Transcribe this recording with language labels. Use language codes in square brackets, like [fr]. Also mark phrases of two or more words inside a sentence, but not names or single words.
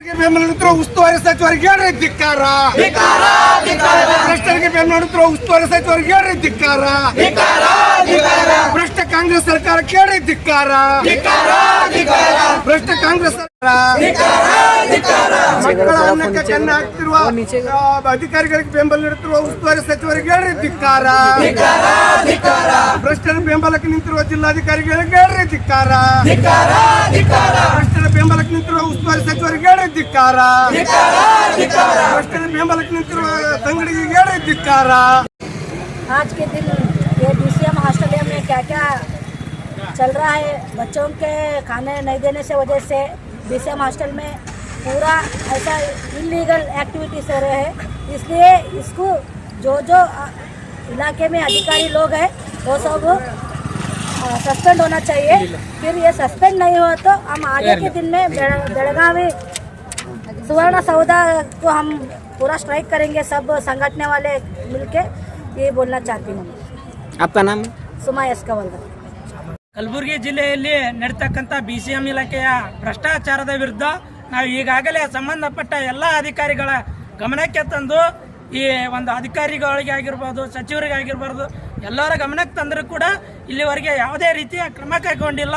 [kn] ಬೆಂಬಲಿತರ ಉಸ್ತುವಾರಿ ಸಚಿವರಿಗೆ ಹೇಳ್ರಿ ಧಿಕ್ಕಾರ, ಭ್ರಷ್ಟರಿಗೆ ಬೆಂಬಲಿತರ ಉಸ್ತುವಾರಿ ಸಚಿವರಿಗೆ ಹೇಳ್ರಿ ಧಿಕ್ಕಾರ, ಭ್ರಷ್ಟ ಕಾಂಗ್ರೆಸ್ ಸರ್ಕಾರ ಕೇಳ್ರಿ ಧಿಕ್ಕಾರ, ಭ್ರಷ್ಟ ಕಾಂಗ್ರೆಸ್ ಮಕ್ಕಳ ಅನ್ನಕ್ಕೆ ಕನ್ನ ಹಾಕ್ತಿರುವ ಅಧಿಕಾರಿಗಳಿಗೆ ಬೆಂಬಲ ನೀಡುತ್ತಿರುವ ಉಸ್ತುವಾರಿ ಸಚಿವರಿಗೆ ಹೇಳ್ರಿ ಧಿಕ್ಕಾರ, ಭ್ರಷ್ಟರ ಬೆಂಬಲಕ್ಕೆ ನಿಂತಿರುವ ಜಿಲ್ಲಾಧಿಕಾರಿಗಳಿಗೆ ಹೇಳ್ರಿ ಧಿಕ್ಕಾರ, ಭ್ರಷ್ಟರ ಬೆಂಬಲಕ್ಕೆ ನಿಂತಿರುವ ಉಸ್ತುವಾರಿ ಸಚಿವರಿಗೆ ಹೇಳ್ರಿ ಧಿಕ್ಕಾರ, ಭ್ರಷ್ಟರ ಬೆಂಬಲಕ್ಕೆ ನಿಂತಿರುವ ತಂಗಡಿಗೆ ಹೇಳ್ರಿ ಧಿಕ್ಕಾರ। [hi] आज के दिन ये DCM हॉस्टल में क्या क्या चल रहा है, बच्चों के खाने नहीं देने से वजह से DCM हॉस्टल में पूरा ऐसा [en] illegal activities [hi] हो रहे हैं। इसलिए इसको जो इलाके में अधिकारी लोग हैं वो सब सस्पेंड होना चाहिए। फिर ये सस्पेंड नहीं हुआ तो हम आगे के दिन में बेलगावी सुवर्ण सौदा को हम पूरा स्ट्राइक करेंगे, सब संगठने वाले मिलके, ये बोलना चाहती हूँ। आपका नाम? [kn] ಸುಮಾ ಎಸ್ಕವಲ್ದ। ಕಲಬುರಗಿ ಜಿಲ್ಲೆಯಲ್ಲಿ ನಡೆತಕ್ಕಂಥ BCM ಇಲಾಖೆಯ ಭ್ರಷ್ಟಾಚಾರದ ವಿರುದ್ಧ ನಾವು ಈಗಾಗಲೇ ಸಂಬಂಧಪಟ್ಟ ಎಲ್ಲ ಅಧಿಕಾರಿಗಳ ಗಮನಕ್ಕೆ ತಂದು ಈ ಒಂದು ಅಧಿಕಾರಿಗಳಿಗೆ ಆಗಿರ್ಬೋದು, ಸಚಿವರಿಗೆ ಆಗಿರ್ಬಾರ್ದು, ಎಲ್ಲರ ಗಮನಕ್ಕೆ ತಂದರೂ ಕೂಡ ಇಲ್ಲಿವರೆಗೆ ಯಾವುದೇ ರೀತಿಯ ಕ್ರಮ ಕೈಗೊಂಡಿಲ್ಲ।